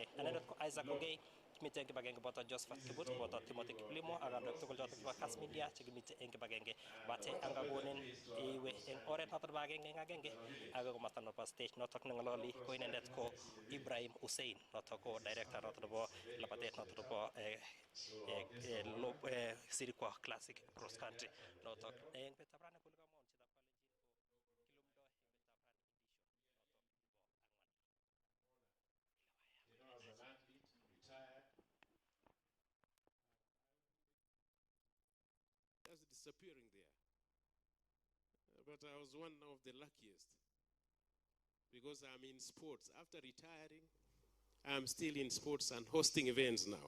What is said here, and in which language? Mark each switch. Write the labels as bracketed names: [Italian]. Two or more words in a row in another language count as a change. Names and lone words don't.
[Kalenjin] Anendet ko Isaac Ogei, kimite eng kibagenge boto Josephat Kibut, boto Timothy Kiplimo ak kandoik tugul chotok chebo Kass Media chekimite eng kibagenge bate angakonin iwe eng oret notok nebo agenge eng agenge ako komasta nebo stage notok nengalali ko inendet ko Ibrahim Hussein notok ko director notok nebo labatet notok nebo Sirikwa Classic Cross Country notok eng betutab rani kule kamwaun chitab kalenjin ko kilumdoi eng betutab rani edition notok nebo 4. [English] You know, as an athlete, retired, just disappearing there. But I was one of the luckiest because I'm in sports. After retiring, I'm still in sports and hosting events now.